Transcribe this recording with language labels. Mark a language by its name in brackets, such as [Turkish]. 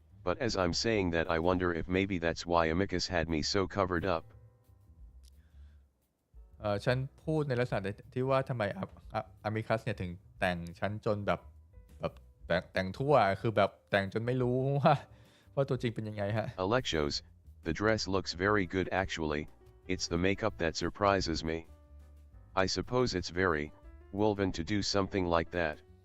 [English] But as I'm saying that I wonder if maybe that's why Amicus had me so covered up. [Thai] ฉันพูดในลักษณะที่ว่าทำไมอามิคัสเนี่ยถึงแต่งฉันจนแบบแต่งทั่วคือแบบแต่งจนไม่รู้ว่าตัวจริงเป็นยังไงฮะ [English] Alexos, the dress looks very good actually, it's the makeup that surprises me. I suppose it's very woven to do something like that.